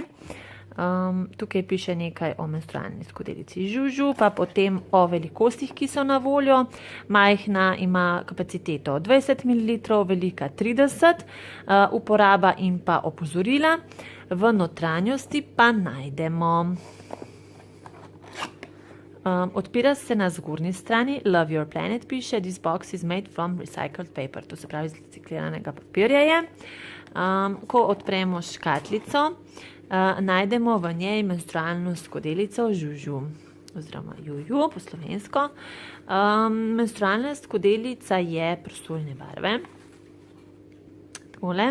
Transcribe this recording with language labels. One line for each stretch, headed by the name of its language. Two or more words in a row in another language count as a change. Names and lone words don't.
Slovenian: Tukaj piše nekaj o menstrualni skodelici Juju, pa potem o velikostih, ki so na voljo. Majhna ima kapaciteto 20 ml, velika 30, uporaba in pa opozorila. V notranjosti pa najdemo. Odpira se na zgornji strani,
English: Love Your Planet piše, this box is made from recycled paper,
Slovenian: to se pravi iz recikliranega papirja je. Ko odpremo škatlico, najdemo v njej menstrualno skodelico Juju, oziroma Juju po slovensko. Menstrualna skodelica je prosojne barve. Takole.